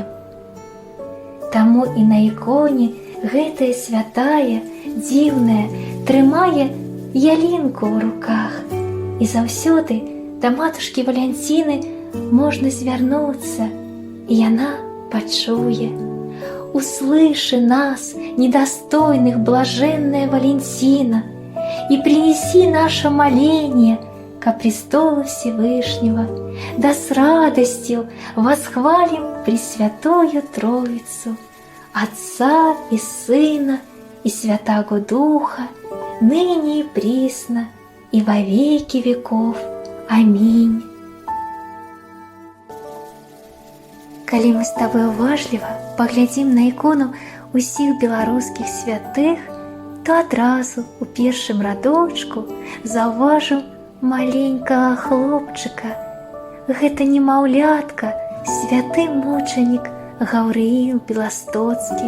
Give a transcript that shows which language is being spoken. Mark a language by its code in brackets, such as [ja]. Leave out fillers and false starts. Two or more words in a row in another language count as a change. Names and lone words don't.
[be] Таму і на іконе гэтая святая, дзіўная, трымае ялінку ў руках. І заўсёды да матушкі Валянціны можна звярнуцца, і яна пачуе: [ru] «Услыши нас, недостойных, блаженная Валентина, и принеси наше моление ко престолу Всевышнего, да с радостью восхвалим Пресвятую Троицу, Отца и Сына и Святаго Духа, ныне и присно, и во веки веков. Аминь». [be] Калі мы з табой уважліва паглядзім на ікону ўсіх беларускіх святых, то адразу у першым радочку заўважым маленькага хлопчыка. Гэта немаўлятка, святы мучанік Гаўрыіл Беластоцкі.